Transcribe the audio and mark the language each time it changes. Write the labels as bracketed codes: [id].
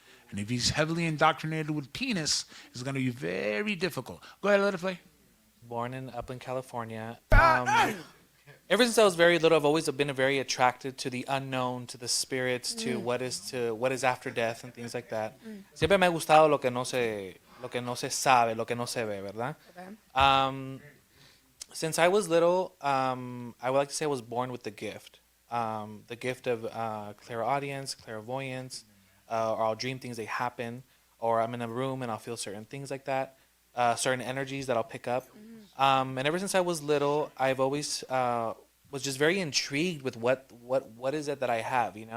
[en] And if he's heavily indoctrinated with penis, it's going to be very difficult. Go ahead, let it play. Born in Upland, California. Ever since I was very little, I've always been very attracted to the unknown, to the spirits, to what is after death and things like that. [es] Siempre me ha gustado lo que no se sabe, lo que no se ve, ¿verdad? [en] Okay. Since I was little, I would like to say I was born with the gift of clairaudience, clairvoyance, or I'll dream things, they happen, or I'm in a room and I'll feel certain things like that. Certain energies that I'll pick up. And ever since I was little, I've always was just very intrigued with what is it that I have,